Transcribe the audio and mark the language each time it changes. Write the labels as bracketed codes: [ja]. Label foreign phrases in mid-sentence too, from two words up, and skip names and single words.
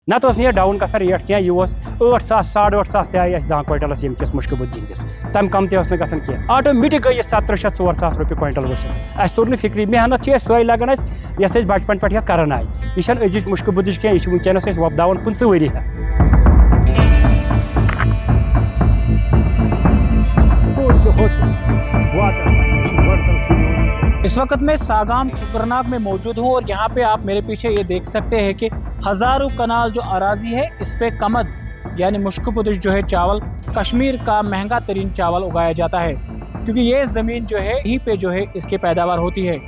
[ks] نت یہ ڈاؤن گژھان ریٹ کی یہ 8,000 8,500 تہ آئی 10 کوینٹلس یمکس مشکہ بدھ جنگس تم کم تہ گژھان کی آٹومیٹک گئی 700 4,000 رۄپیہِ کوینٹل ؤسِتھ اَسہِ توٚر نہٕ فکری محنت چھِ سۄے لگان اَسہِ یۄس أسۍ بچپن پٮ۪ٹھ یتھ کران آیہِ یہِ چھنہٕ أزِچ مشکہ بدٕچ کینٛہہ یہِ چھِ وٕنکیٚنس أسۍ وۄپداوان 15 ؤری ہٮ۪تھ. [ur] اس وقت میں ساگام کھکرناگ میں موجود ہوں اور یہاں پہ آپ میرے پیچھے یہ دیکھ سکتے ہیں کہ ہزاروں کنال جو اراضی ہے اس پہ کمد یعنی مشک پدش جو ہے چاول کشمیر کا مہنگا ترین چاول اگایا جاتا ہے کیونکہ یہ زمین جو ہے یہیں پہ جو ہے اس کی پیداوار ہوتی ہے.